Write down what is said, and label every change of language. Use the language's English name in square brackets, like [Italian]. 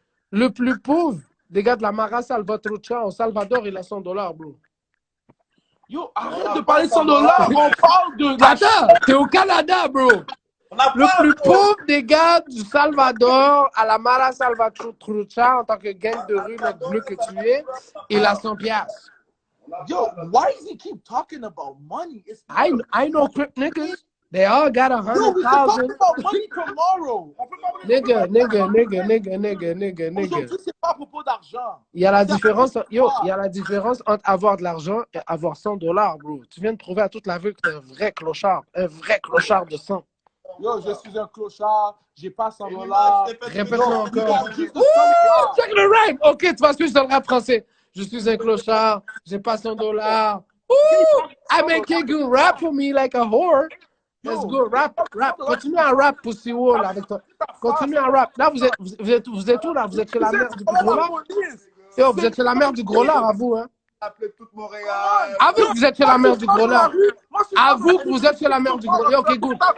[French] Le plus pauvre des gars de la Mara Salvatrucha au Salvador, il a 100 dollars, bro. Yo, arrête de parler de 100 dollars. On parle de la Attends, t'es au Canada, bro. Le plus pauvre des gars du Salvador à la Mara Salvatrucha en tant que gang de rue, mec bleu que tu es, il a 100 piastres. [English] Yo, why does he keep talking about money? It's I know crip niggas. They all got Yo, we can talk 100,000. about money tomorrow. [French] On peut parler [English] Nigga. [French] Aujourd'hui, c'est pas à propos d'argent. Il y a la différence, il y a la différence entre avoir de l'argent et avoir 100 dollars, bro. Tu viens de prouver à toute la ville que t'es un vrai clochard de sang. Yo, je suis un clochard, j'ai pas 100 dollars. Répète-le encore. Check le rhyme. Ok, tu vas suivre dans le rap français. Je suis un clochard, j'ai pas 100 dollars. [English] I make a good rap for me like a whore. Let's go, rap. [French] Continue à rap, Pussy Wall, avec toi. Continue à rap. Là, vous êtes où, là? Vous êtes chez la mère du gros lard? Yo, vous êtes chez la mère du gros lard, à vous, hein? Appelez toute Montréal. Avoue que vous êtes chez la mère du gros lard. Avoue que vous êtes chez la mère du gros lard. [English] Yo, ok, good.